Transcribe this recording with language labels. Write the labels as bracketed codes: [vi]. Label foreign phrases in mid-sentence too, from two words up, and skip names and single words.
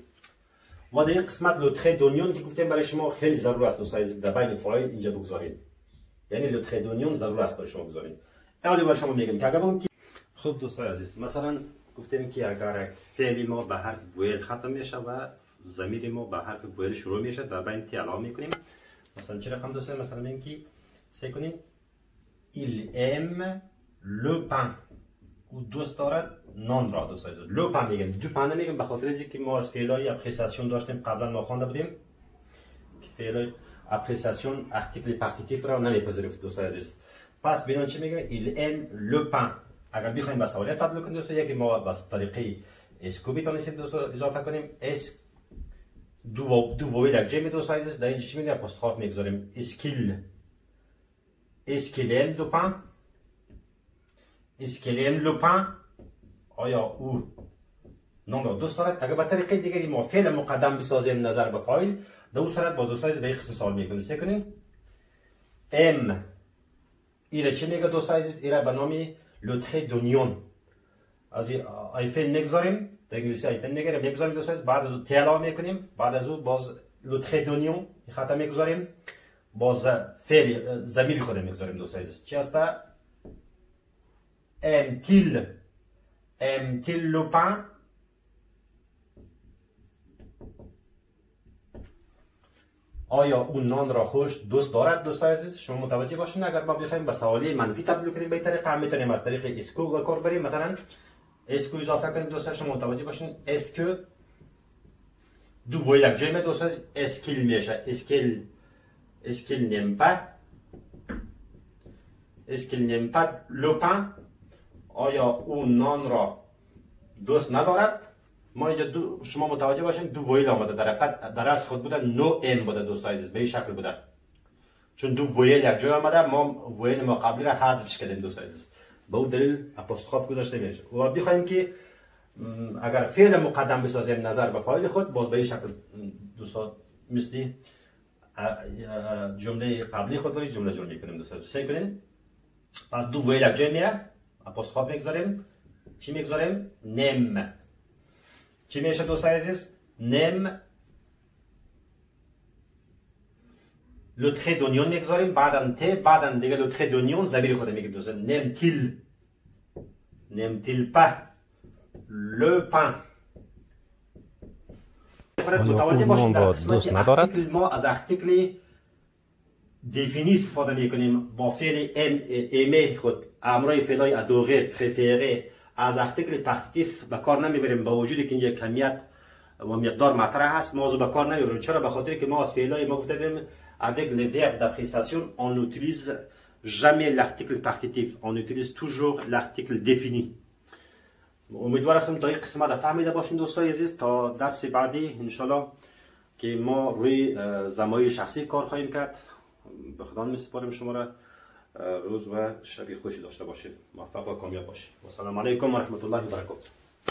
[fa] ما در این قسمت لوتخه دونیون که گفتیم برای شما خیلی ضرور است دوست عزیز در بین فاعل اینجا بگذارید، یعنی لوتخه دونیون ضرور است برای شما بگذارید. اولی برای شما میگم که اگر بگم که خب دوستان عزیز مثلا گفتیم که اگر یک فعل ما به حرف ویل ختم میشه و ضمیر ما به حرف ویل شروع میشه در بین تی علامه میکنیم. مثلا چه رقم دوستان؟ مثلا میگیم که سعی کنید [fr] il aime le pain [fa] او دوست دارد نان را دوست عزیز. لو پن میگیم، دو پن نمیگیم به خاطر اینکه ما از فعلای اپریسیاسیون داشتیم قبلا ما خوانده بودیم که فعلای اپریسیاسیون ارتیکل پارتیتیف را نمیپذیرفت دوست عزیز. پس ببینید چی میگیم؟ [fr] il aime le pain. [fa] اگر بخوایم به سوالیه تبدیل کنیم دوستان یکی ما با طریقه اسکو میتونیم دوستان اضافه کنیم. اس دو ویل یک جمع دوست عزیز در اینجا چی میگیم؟ اپوستروف میگذاریم. [fr] est-ce qu'il aime le pain؟ est-ce qu'il aime le pain؟ [fa] آیا او نان را دوست دارد؟ اگر به طریقه دیگری ما فعل مقدم بسازیم نظر به فاعل در اون صورت با دوست عزیز به این قسم سوال میکنیم. سعی کنیم ام ایره چی میگه دوست عزیز؟ ایره به نام [fr] le trait d'oignon. [fa] از این فعل میگذاریم در انگلیسی این فعل میگیریم میگذاریم دوست عزیز، بعد از اون تلا میکنیم، بعد از اون باز [fr] le trait d'oignon [fa] خط میگذاریم، باز فعل ضمیر خود میگذاریم دوست عزیز. چی هست؟ [fr] aime-t-il le pain؟ [fa] آیا اون نان را خوش دوست دارد دوست عزیز؟ شما متوجه باشین اگر ما بخوایم به سوالی منفی تبدیل کنیم به این طریقه هم میتونیم از طریق اسکو به کار بریم. مثلا اسکو اضافه کنیم دوست عزیز. شما متوجه باشین اسکو دو ویل یک جمع دوست عزیز اسکیل میشه. [fr] est-ce qu'il n'aime pas. est-ce qu'il n'aime pas le pain. [fa] آیا اون نان را دوست ندارد؟ ما اینجا شما متوجه باشین دو ویل آمده در از خود بوده نو ام بوده دوست عزیز به این شکل بوده چون دو ویل یک جای آمده ما ویل ما قبلی را حذفش کردیم دوست عزیز به اون دلیل اپوستروف گذاشته میشه. و بخوایم که اگر فعل مقدم بسازیم نظر به فاعل خود باز به این شکل دوستان مثل جمله قبلی خود رو جمله جمع میکنیم دوست عزیز. سعی کنین پس دو ویل یک جای میه اپوستروف میگذاریم. چی میگذاریم؟ نم. چی میشه دوست عزیز؟ نم [fr] le trait d'oignon [fa] میگذاریم بعدن ت بعدن دیگه [fr] le trait d'oignon [fa] ضمیر خود میگیم دوست عزیز. [fr] n'aime-t-il pas le pain؟ [fa] متوجه باشید در قسمت ارتیکل ما از ارتیکل دیفینی استفاده میکنیم با فعل aimer خود امرای فعلای ادوره پرفره از ارتیکل پارتیتیف به کار نمیبریم با وجودی که اینجا کمیت و مقدار مطرح هست ما به کار نمیبریم. چرا؟ به خاطر که ما از فعلای ما گفتیم [fr] avec le verbe d'appréciation on n'utilise jamais l'article partitif, on utilise toujours l'article défini. [fa] امیدوارم تا این قسمت فهمیده باشین دوستای عزیز. تا درس بعدی [ar] ان شاء الله [fa] که ما روی زمای شخصی کار خواهیم کرد. به خدا میسپارم شما را. روز و شب خوشی داشته باشید. موفق و کامیاب باشید. [ar] و السلام علیکم و رحمت الله و برکاته.